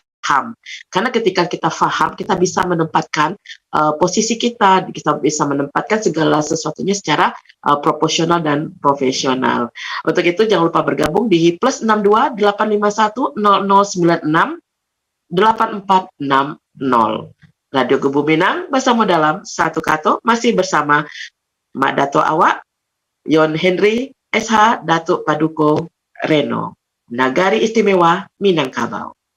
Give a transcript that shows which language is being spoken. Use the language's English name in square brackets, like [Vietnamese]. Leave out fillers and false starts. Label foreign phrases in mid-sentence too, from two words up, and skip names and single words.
[Indonesian] Karena ketika kita paham, kita bisa menempatkan posisi kita bisa menempatkan segala sesuatunya secara proporsional dan profesional. Untuk itu jangan lupa bergabung di +62 851 0096 8460. Radio Gebu Minang bersama dalam satu kato masih bersama Mak Dato Awak, Yon Henry, SH Datuk Paduko Reno, Nagari Istimewa Minangkabau.